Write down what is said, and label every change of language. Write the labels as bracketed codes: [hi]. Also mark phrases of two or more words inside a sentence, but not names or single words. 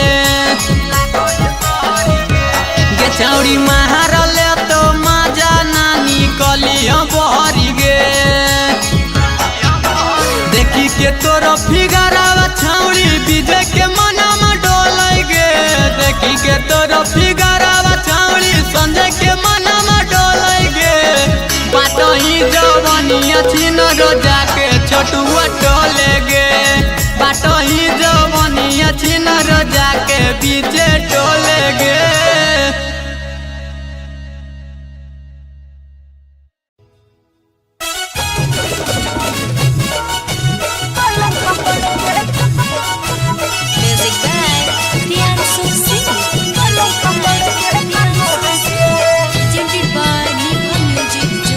[anp] गे छौड़ी मारले तो मजा नानी कलिया बहरी गे देखी के तोरो फिगरावा छौड़ी विजय के मनमा डोलै गे देखी के तोरो फिगरावा छौड़ी संजय के मनमा डोलै गे बाटो ही जवनिया छिनरो जाके छोटुआ टोले गे बाटो ही जवनिया छिनरो जाके बीचे टोले गे [en] Music by Priyanshu Singh presented by Niva Music